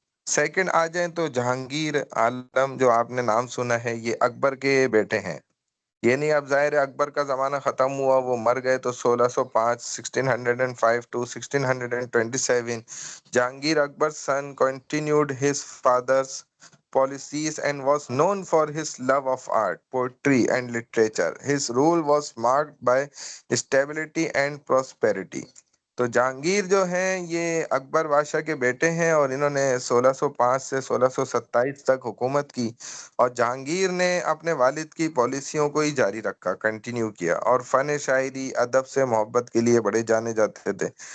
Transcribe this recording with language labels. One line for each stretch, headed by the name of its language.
Urdu: Second آ جائیں تو جہانگیر عالم جو آپ نے نام سنا ہے یہ اکبر کے بیٹے ہیں. یہ نہیں اب ظاہر ہے اکبر کا زمانہ ختم ہوا وہ مر گئے تو
English: 1605 1605 to 1627 Jahangir Akbar son continued his father's policies and was known for his love of art, poetry and literature. His rule was marked by stability and prosperity.
Urdu: تو جہانگیر جو ہیں یہ اکبر بادشاہ کے بیٹے ہیں اور انہوں نے 1605 سے 1627 تک حکومت کی. اور جہانگیر نے اپنے والد کی پالیسیوں کو ہی جاری رکھا, کنٹینیو کیا, اور فن شاعری ادب سے محبت کے لیے بڑے جانے جاتے تھے.